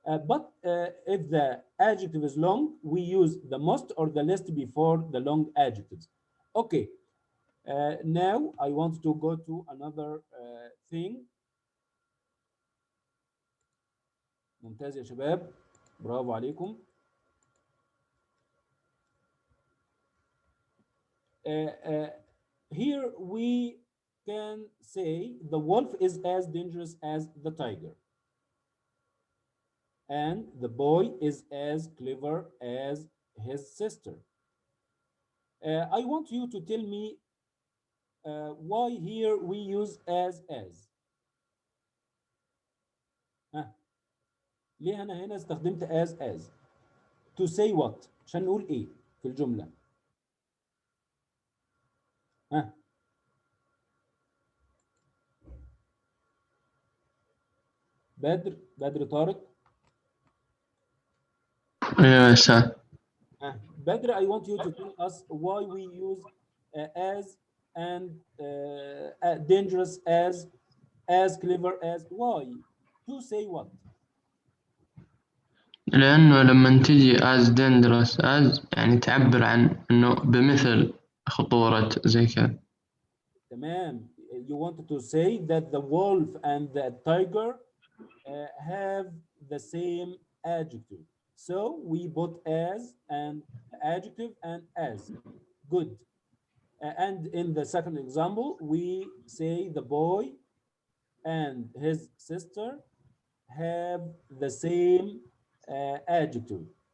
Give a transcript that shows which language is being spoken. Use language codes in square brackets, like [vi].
[en] But if the adjective is long, we use the most or the least before the long adjectives. Okay. Now I want to go to another thing. [ar] ممتاز يا شباب، برافو عليكم. [en] Here we can say the wolf is as dangerous as the tiger, and the boy is as clever as his sister. I want you to tell me why here we use as. [ar] ليه أنا هنا استخدمت as [en] to say what؟ [ar] عشان نقول إيه في الجملة؟ بدر طارق. يا ساتر. [en] Badr, I want you to tell us why we use as and dangerous as clever as. Why? To say what? [ar] لأنه لما تجي [en] as dangerous as [ar] يعني تعبر عن إنه بمثل خطورة زي كذا. تمام. [en] You wanted to say that the wolf and the tiger have the same adjective. So we put as and adjective and as. Good. And in the second example, we say the boy and his sister have the same adjective.